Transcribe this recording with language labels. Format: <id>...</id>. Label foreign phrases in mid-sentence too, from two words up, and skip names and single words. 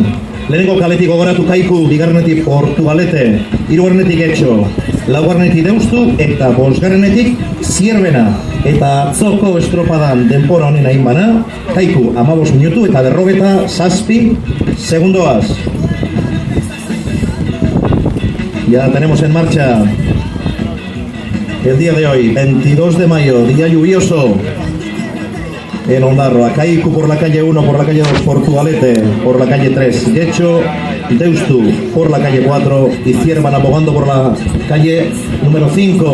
<eu>Lehenengo kaletik gogoratu Kaiku, bigarrenetik Portugalete, hirugarrenetik Getxo, laugarrenetik Deustu eta bosgarrenetik Zierbena. Eta atzoko estropadan denpora honen hainbana, Kaiku 15 minutu eta 57 segundoaz.</eu> <es>Ya tenemos en marcha el día de hoy, 22 de mayo, día lluvioso en Ondarroa. Kaiku por la calle 1, por la calle 2 Portugalete, por la calle 3 Getxo, Deustu por la calle 4 y Zierbana abogando por la calle número 5.</es>